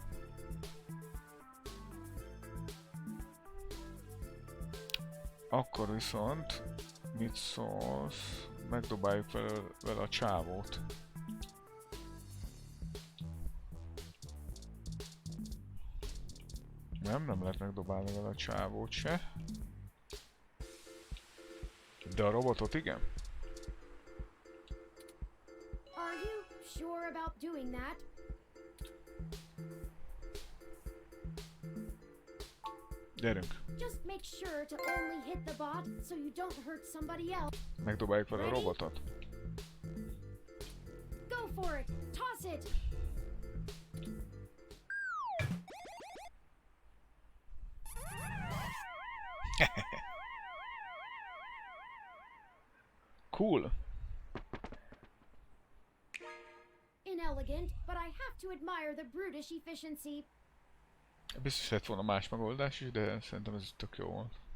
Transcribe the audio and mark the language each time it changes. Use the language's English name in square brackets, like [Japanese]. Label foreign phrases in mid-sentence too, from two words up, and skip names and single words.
[Hungarian] Akkor viszont mit szólsz? Megdobáljuk vele a csávót. Nem lehet megdobálni vele a csávót se. De a robotot igen? [English] Are you sure about doing that? [Hungarian] Gyerünk. [English] Just make sure to only hit the bot so you don't hurt somebody else. [Hungarian] Megdobáljuk vele a robotot. [English] Go for it. Toss it. Cool. Inelegant, but I have to admire the brutish efficiency. [Hungarian] Biztos lett volna más megoldás is, de szerintem ez tök jó volt.